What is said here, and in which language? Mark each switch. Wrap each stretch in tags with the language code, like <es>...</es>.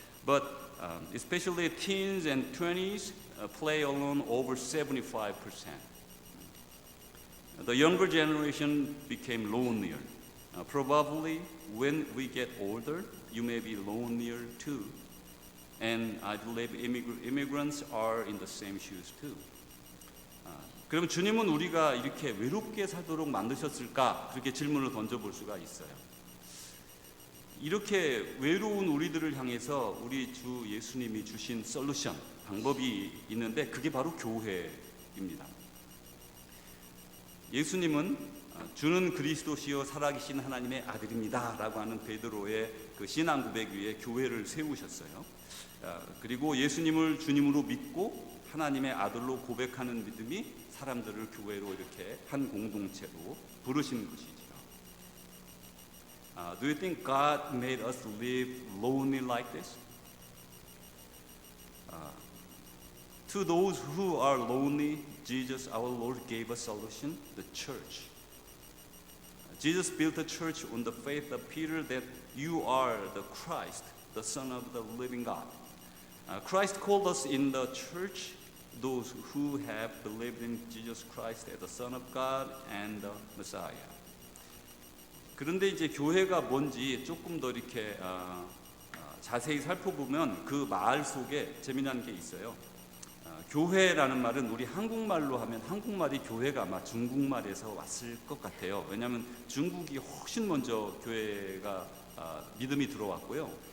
<en>But especially teens and 20s play alone over 75%. The younger generation became lonelier. Probably when we get older, you may be lonelier too. And I believe immigrants are in the same shoes too.</en> <ko>그럼 주님은 우리가 이렇게 외롭게 살도록 만드셨을까? 그렇게 질문을 던져볼 수가 있어요. 이렇게 외로운 우리들을 향해서 우리 주 예수님이 주신 솔루션, 방법이 있는데 그게 바로 교회입니다. 예수님은 주는 그리스도시요 살아계신 하나님의 아들입니다 라고 하는 베드로의 그 신앙 고백 위에 교회를 세우셨어요. 그리고 예수님을 주님으로 믿고 하나님의 아들로 고백하는 믿음이 사람들을 교회로 이렇게 한 공동체로 부르신 것이죠.</ko> <en>Do you think God made us live lonely like this? To those who are lonely, Jesus, our Lord, gave a solution, the church. Jesus built a church on the faith of Peter that you are the Christ, the Son of the living God. Christ called us in the church those who have believed in Jesus Christ as the Son of God and the Messiah.</en> <ko>그런데 이제 교회가 뭔지 조금 더 이렇게 자세히 살펴보면 그 말 속에 재미난 게 있어요. 교회라는 말은 우리 한국말로 하면 한국말이 교회가 아마 중국말에서 왔을 것 같아요. 왜냐하면 중국이 훨씬 먼저 교회가 믿음이 들어왔고요.</ko>